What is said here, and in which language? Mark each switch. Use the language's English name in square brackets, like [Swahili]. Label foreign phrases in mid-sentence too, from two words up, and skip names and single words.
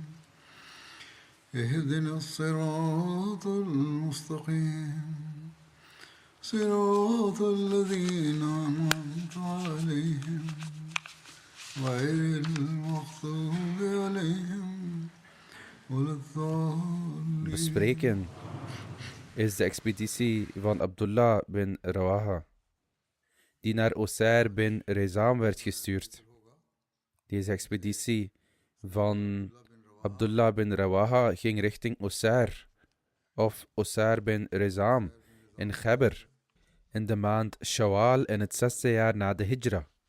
[Arabic] اهدنا الصراط المستقيم صراط الذين أنعمت عليهم غير المغضوب عليهم ولا الضالين. [Dutch] Bespreken is de expeditie van Abdullah bin Rawaha, die naar Usair bin Rizam werd gestuurd. Deze expeditie van Abdullah bin Rawaha ging richting Usair, of Usair bin Rizam, in Ghabr, in de maand Shawwal in het 6e jaar na de Hijra.